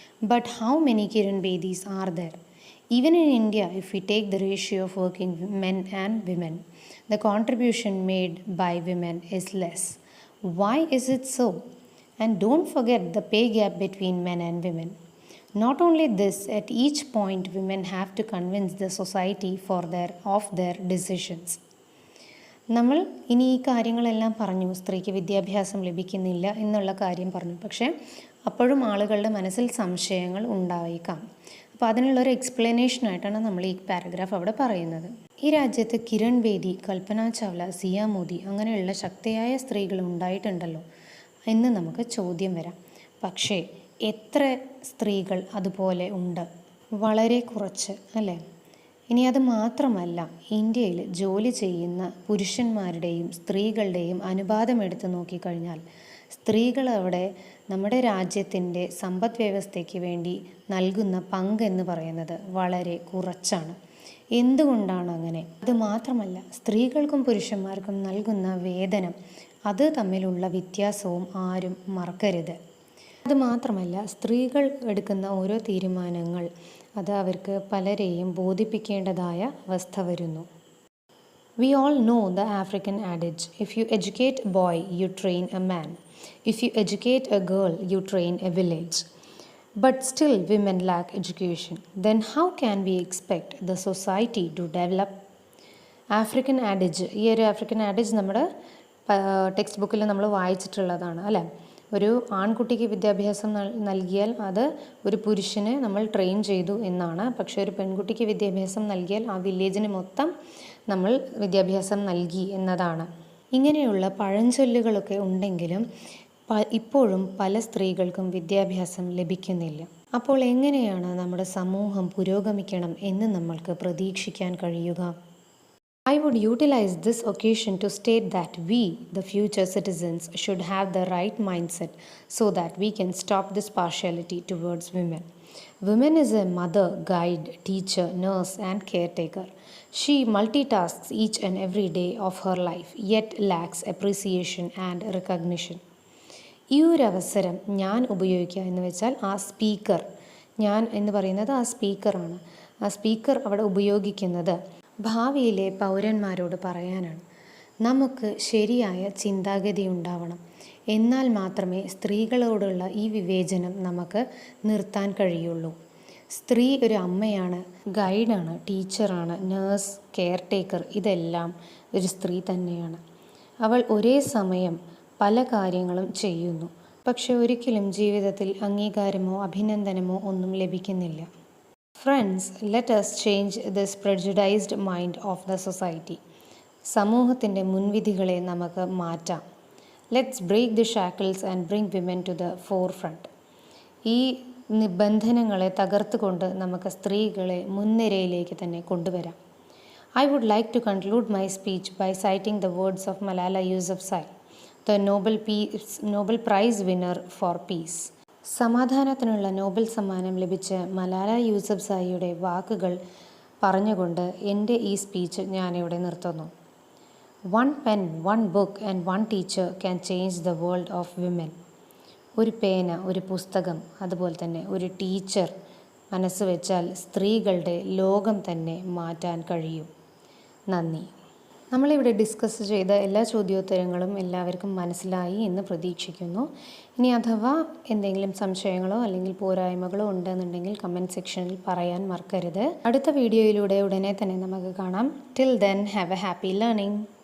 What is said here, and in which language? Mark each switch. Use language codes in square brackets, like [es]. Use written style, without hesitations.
[en] But how many Kiran Bedis are there? Even in India, if we take the ratio of working men and women, the contribution made by women is less. Why is it so? And don't forget the pay gap between men and women. Not only this, at each point women have to convince the society of their decisions. [ml] നമ്മൾ ഇനി ഈ കാര്യങ്ങളെല്ലാം പറഞ്ഞു, സ്ത്രീക്ക് വിദ്യാഭ്യാസം ലഭിക്കുന്നില്ല എന്നുള്ള കാര്യം പറഞ്ഞു, പക്ഷേ അപ്പോഴും ആളുകളുടെ മനസ്സിൽ സംശയങ്ങൾ ഉണ്ടായേക്കാം. അപ്പോൾ അതിനുള്ളൊരു എക്സ്പ്ലനേഷനായിട്ടാണ് നമ്മൾ ഈ പാരഗ്രാഫ് അവിടെ പറയുന്നത്. ഈ രാജ്യത്ത് കിരൺ ബേദി, കൽപ്പന ചൗള, സിയ മോദി അങ്ങനെയുള്ള ശക്തിയായ സ്ത്രീകൾ ഉണ്ടായിട്ടുണ്ടല്ലോ എന്ന് നമുക്ക് ചോദ്യം വരാം. പക്ഷേ എത്ര സ്ത്രീകൾ അതുപോലെ ഉണ്ട്? വളരെ കുറച്ച്, അല്ലേ? ഇനി അത് മാത്രമല്ല, ഇന്ത്യയിൽ ജോലി ചെയ്യുന്ന പുരുഷന്മാരുടെയും സ്ത്രീകളുടെയും അനുപാതം എടുത്ത് നോക്കിക്കഴിഞ്ഞാൽ സ്ത്രീകൾ അവിടെ നമ്മുടെ രാജ്യത്തിൻ്റെ സമ്പദ് വ്യവസ്ഥയ്ക്ക് വേണ്ടി നൽകുന്ന പങ്ക് എന്ന് പറയുന്നത് വളരെ കുറച്ചാണ്. എന്തുകൊണ്ടാണ് അങ്ങനെ? അത് മാത്രമല്ല, സ്ത്രീകൾക്കും പുരുഷന്മാർക്കും നൽകുന്ന വേതനം, അത് തമ്മിലുള്ള വ്യത്യാസവും ആരും മറക്കരുത്. അതുമാത്രമല്ല, സ്ത്രീകൾ എടുക്കുന്ന ഓരോ തീരുമാനങ്ങൾ അത് അവർക്ക് പലരെയും ബോധിപ്പിക്കേണ്ടതായ അവസ്ഥ വരുന്നു. [en] We all know the African adage, if you educate a boy, you train a man. If you educate a girl, you train a village. But still women lack education. Then how can we expect the society to develop? [ml] African ആഡേജ്, ഈ ഒരു African ആഡേജ് നമ്മുടെ text ബുക്കിൽ നമ്മൾ വായിച്ചിട്ടുള്ളതാണ്, അല്ലേ? ഒരു ആൺകുട്ടിക്ക് വിദ്യാഭ്യാസം നൽകിയാൽ അത് ഒരു പുരുഷനെ നമ്മൾ ട്രെയിൻ ചെയ്തു എന്നാണ്. പക്ഷേ ഒരു പെൺകുട്ടിക്ക് വിദ്യാഭ്യാസം നൽകിയാൽ ആ വില്ലേജിന് മൊത്തം നമ്മൾ വിദ്യാഭ്യാസം നൽകി എന്നതാണ്. ഇങ്ങനെയുള്ള പഴഞ്ചൊല്ലുകളൊക്കെ ഉണ്ടെങ്കിലും ഇപ്പോഴും പല സ്ത്രീകൾക്കും വിദ്യാഭ്യാസം ലഭിക്കുന്നില്ല. അപ്പോൾ എങ്ങനെയാണ് നമ്മുടെ സമൂഹം പുരോഗമിക്കണം എന്ന് നമ്മൾക്ക് പ്രതീക്ഷിക്കാൻ കഴിയുക? [en] I would utilize this occasion to state that we, the future citizens, should have the right mindset so that we can stop this partiality towards women. Woman is a mother, guide, teacher, nurse, and caretaker. She multitasks each and every day of her life, yet lacks appreciation and recognition. [ml] ഈ ഒരു അവസരം ഞാൻ ഉപയോഗിക്കുക എന്ന് വെച്ചാൽ ആ speaker, ഞാൻ എന്ന് പറയുന്നത് ആ സ്പീക്കറാണ്. ആ സ്പീക്കർ അവിടെ ഉപയോഗിക്കുന്നത് ഭാവിയിലെ പൗരന്മാരോട് പറയാനാണ്. നമുക്ക് ശരിയായ ചിന്താഗതി ഉണ്ടാവണം. എന്നാൽ മാത്രമേ സ്ത്രീകളോടുള്ള ഈ വിവേചനം നമുക്ക് നിർത്താൻ കഴിയുള്ളൂ. സ്ത്രീ ഒരു അമ്മയാണ്, ഗൈഡാണ്, ടീച്ചറാണ്, നേഴ്സ്, കെയർ ടേക്കർ, ഇതെല്ലാം ഒരു സ്ത്രീ തന്നെയാണ്. അവൾ ഒരേ സമയം പല കാര്യങ്ങളും ചെയ്യുന്നു. പക്ഷെ ഒരിക്കലും ജീവിതത്തിൽ അംഗീകാരമോ അഭിനന്ദനമോ ഒന്നും ലഭിക്കുന്നില്ല. [en] Friends, let us change this prejudiced mind of the society. [ml] സമൂഹത്തിൻ്റെ മുൻവിധികളെ നമുക്ക് മാറ്റാം. [en] Let's break the shackles and bring women to the forefront. [ml] ഈ നിബന്ധനങ്ങളെ തകർത്തുകൊണ്ട് നമുക്ക് സ്ത്രീകളെ മുൻനിരയിലേക്ക് തന്നെ കൊണ്ടുവരാം. [en] I would like to conclude my speech by citing the words of Malala Yousafzai, the Nobel Prize winner for peace. [ml] സമാധാനത്തിനുള്ള Nobel സമ്മാനം ലഭിച്ച മലാല യൂസഫ്സായിയുടെ വാക്കുകൾ പറഞ്ഞുകൊണ്ട് എൻ്റെ ഈ സ്പീച്ച് ഞാനിവിടെ നിർത്തുന്നു. [en] One pen, one book and one teacher can change the world of women. [ml] ഒരു പേന, ഒരു പുസ്തകം, അതുപോലെ തന്നെ ഒരു ടീച്ചർ മനസ്സ് വെച്ചാൽ സ്ത്രീകളുടെ ലോകം തന്നെ മാറ്റാൻ കഴിയും. നന്ദി. നമ്മളിവിടെ ഡിസ്കസ് ചെയ്ത എല്ലാ ചോദ്യോത്തരങ്ങളും എല്ലാവർക്കും മനസ്സിലായി എന്ന് പ്രതീക്ഷിക്കുന്നു. ഇനി അഥവാ എന്തെങ്കിലും സംശയങ്ങളോ അല്ലെങ്കിൽ പോരായ്മകളോ ഉണ്ടെന്നുണ്ടെങ്കിൽ കമൻറ്റ് സെക്ഷനിൽ പറയാൻ മറക്കരുത്. അടുത്ത വീഡിയോയിലൂടെ ഉടനെ തന്നെ നമുക്ക് കാണാം. [en] Till then have a happy learning.